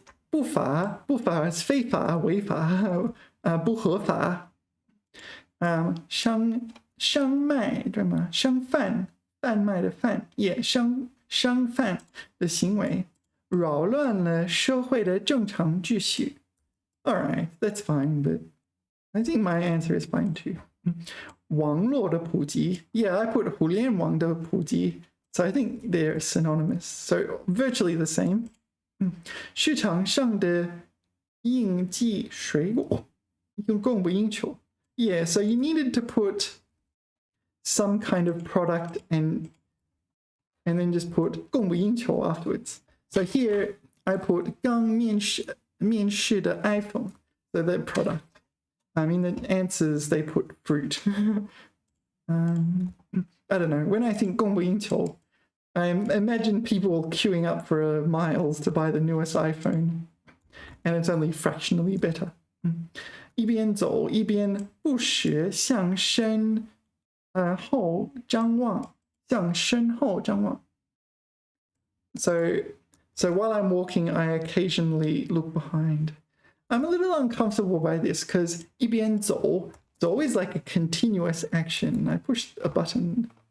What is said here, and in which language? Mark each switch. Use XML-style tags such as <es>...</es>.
<zh>不法是非法违法不合法商卖对吗？贩卖的贩也商贩的行为扰乱了社会的正常秩序。</zh> <en>All right, that's fine, but I think my answer is fine too.</en> <zh>网络的普及</zh> <en>Yeah, I put</en> <zh>互联网的普及</zh> <en>So I think they're synonymous. So virtually the same.</en> <zh>市场上的应季水果供不应求</zh> <en>Yeah, so you needed to put some kind of product and then just put 供不应求 afterwards. So here I put</en> <zh>刚面世的</zh> <en>iPhone, so the product. I mean the answers they put fruit. I don't know. When I think</en> <zh>供不应求,</zh> <en>I imagine people queuing up for miles to buy the newest iPhone, and it's only fractionally better.</en> <zh>一边走一边不时向身后张望，向身后张望。</zh> <en>So while I'm walking, I occasionally look behind. I'm a little uncomfortable by this because</en> <zh>一边走</zh> <en>it's always like a continuous action. I pushed a button.</en>